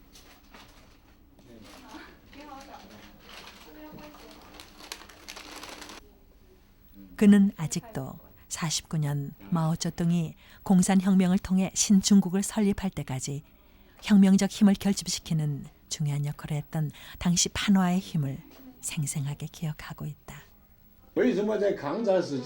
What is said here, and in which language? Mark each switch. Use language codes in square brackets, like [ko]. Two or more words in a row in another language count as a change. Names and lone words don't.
[ko] 그는 아직도 49년 마오쩌둥이 공산혁명을 통해 신중국을 설립할 때까지 혁명적 힘을 결집시키는 중요한 역할을 했던 당시 판화의 힘을 생생하게 기억하고 있다. [zh] 为什么在抗战时期这个版画发展的这么快呢？一个重要的原因，就是这个时代的变化。 [ko] 그 [zh] 20世纪的版画发展的速度是非常快的。 20世